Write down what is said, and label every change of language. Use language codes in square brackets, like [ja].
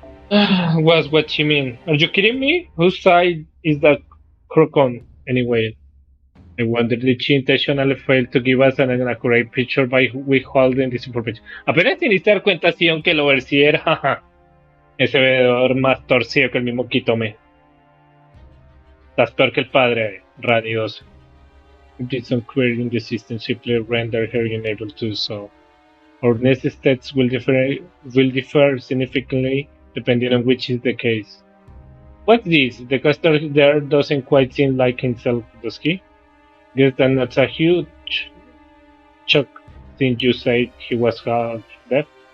[en] Was what she mean? Are you kidding me? Whose side is that crook on, anyway? I wonder did she intentionally fail to give us an accurate picture by withholding this information. [es] Apenas te diste dar cuenta, Sion, que el overseer, jaja. Ese veedor más torcido que el mismo Kitome. Estás peor que el padre, Rani 12. [en] Did some querying the system simply render her unable to do so. Our next steps will differ significantly depending on which is the case. What's this? The caster there doesn't quite seem like himself, does he? Guess that's a huge shock since you said he was half dead.